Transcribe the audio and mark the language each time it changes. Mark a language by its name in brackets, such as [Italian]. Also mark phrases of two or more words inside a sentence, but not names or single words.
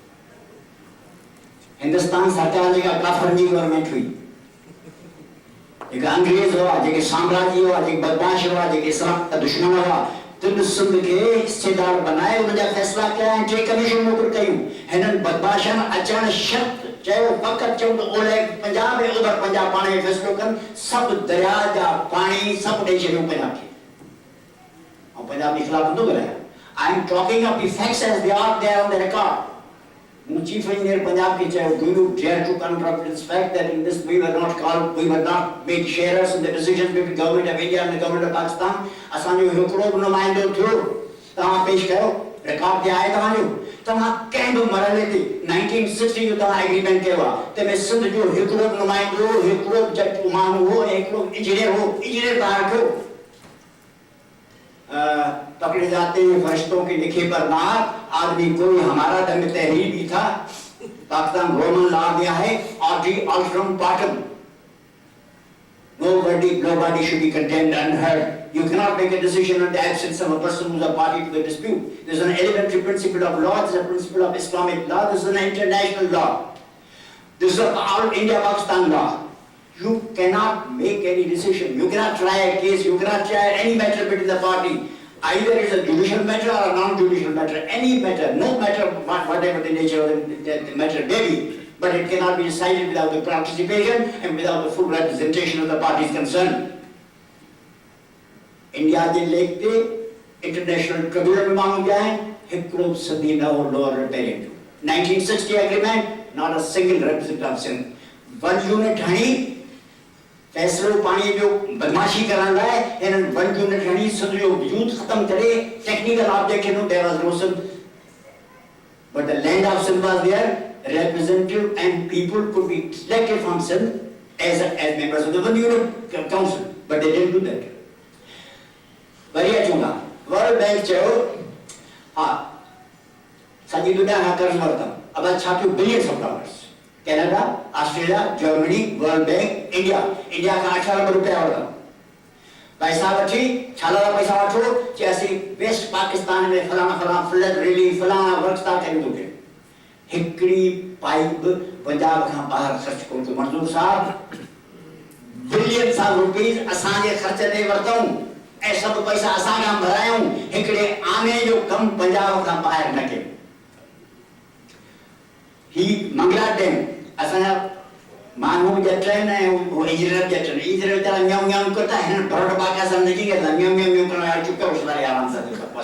[Sindhi] हिंदुस्तान सरकार जेका काफ़रनि जी गवर्नमेंट हुई, जेका अंग्रेज हुआ, जेके साम्राज्य हुआ, जेके बदमाश हुआ, जेके इस्लाम जा दुश्मन हुआ, तिन सिंध खे हिस्सेदार बनाए उनजा फ़ैसिला कया ऐं 3 कमीशन मुक़ररु कयूं. हिननि बदमाशनि अचण शर्त चयो, फ़क़ति चऊं त ओलह पंजाब ऐं ओभर पंजाब पाण में फ़ैसिलो कनि, सभु दरिया जा पाणी सभु ॾेई छॾियूं पंजाब खे. ऐं पंजाब जे ख़िलाफ़ नथो ॻाल्हायां. [English] I am talking of the facts as they are there on the record. [Sindhi] मूं चीफ इंजीनियर पंजाब के चयो, [English] do you dare to contradict this fact that in this we were not made sharers in the decisions between government of India and the government of Pakistan. [Sindhi] असांजो हिकिड़ो बि नुमाइंदो थियो, तव्हां पेश कयो, रिकॉर्ड ते आहे तव्हांजो. तव्हां कंहिं बि मरहले ते 1960 जो तव्हां एग्रीमेंट कयो आहे, तंहिंमें सिंध जो हिकिड़ो बि नुमाइंदो, हिकिड़ो जज माण्हू हो ऐं हिकिड़ो इंजीनियर हो, इंजीनियर तव्हां रखियो. [Urdu] پکڑے جاتے ہیں فرشتوں کے لکھے پر مار، آدمی کوئی ہمارا دنگ تحریر بھی تھا. पाकिस्तान [English] Roman law [Urdu] دیا ہے, [Latin] audi alteram partem. [English] Nobody should be condemned unheard. You cannot make a decision in the absence of a person who is a party to the dispute. This is an elementary principle of law. This is a principle of Islamic law. This is an international law. This is all India-Pakistan law. You cannot make any decision. You cannot try a case. You cannot try any matter between the party. Either it's a judicial matter or a non-judicial matter. Any matter, no matter whatever the nature of the matter may be, but it cannot be decided without the participation and without the full representation of the parties concerned. [Sindhi] India के लेके [English] international tribunal [Sindhi] में मांग गया है, हिकड़ो सदी न हो [English] lower riparian. 1960 agreement, not a single representative of Sindh. [Sindhi] 1 unit हणी फैसलो पानी जो बदमाशी करण लाइ हिननि 1 unit हणी सिंध जो वजूद ख़त्म करे. [English] technical objection हो, there was no Sindh, but the land of Sindh was there. Representative and people could be selected from Sindh as members of the 1 unit council, but they didn't do that. [Sindhi] वरिया चूंगा वर्ल्ड बैंक चयो, हाँ सॼी दुनिया खां कर्ज़ वरितमि, अब छा थियो, [English] billions of dollars. [Sindhi] कैनेडा, ऑस्ट्रेलिया, जर्मनी, वर्ल्ड बैंक, इंडिया खां 8 अरब रुपया वरितमि. पैसा वठी, छाला पैसा वठो, चई असीं वेस्ट पाकिस्तान में फलाना [English] flood relief [Sindhi] फलाना वर्क्स था कयूं थो. हिकिड़ी पाइप पंजाब खां ॿाहिरि ख़र्च कोन थियो. मंज़ूर साहब, [English] billions of rupees [Sindhi] असांजे ख़र्च ते वरितऊं ऐं सभु पैसा असां खां भरायूं. हिकिड़े आने जो कमु पंजाब खां ॿाहिरि न कयो. ही मंगला डैम असांजा माण्हू ॼट आहिनि ऐं इंजीनियर ॼट आहिनि. इंजीनियर वीचारा म्याऊं म्याऊं कंदा, हिननि भरोट पाका सां नकी कंदा, म्याऊं म्याऊं करण वारा चुप कयो सारे आराम सां.